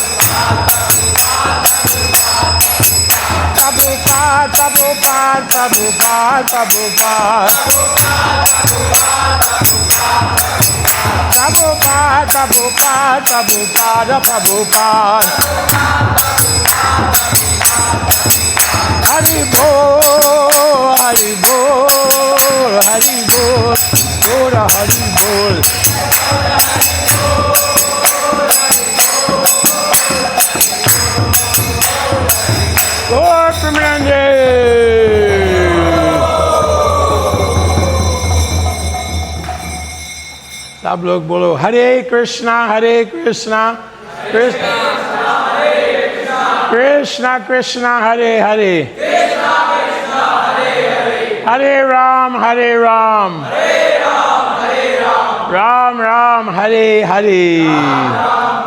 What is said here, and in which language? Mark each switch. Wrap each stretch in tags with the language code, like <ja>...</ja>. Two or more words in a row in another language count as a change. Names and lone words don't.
<sa>Prabhupada, Prabhupada, Prabhupada, Prabhupada. Prabhupada, Prabhupada, Prabhupada, Prabhupada. Hari Bol, Hari Bol, Hari Bol, Gora Hari Bol. Gaur Kripanidhi.</sa> <hi>सब लोग बोलो</hi> <sa>हरे कृष्णा कृष्णा कृष्णा कृष्णा हरे हरे हरे राम राम राम हरे हरे</sa>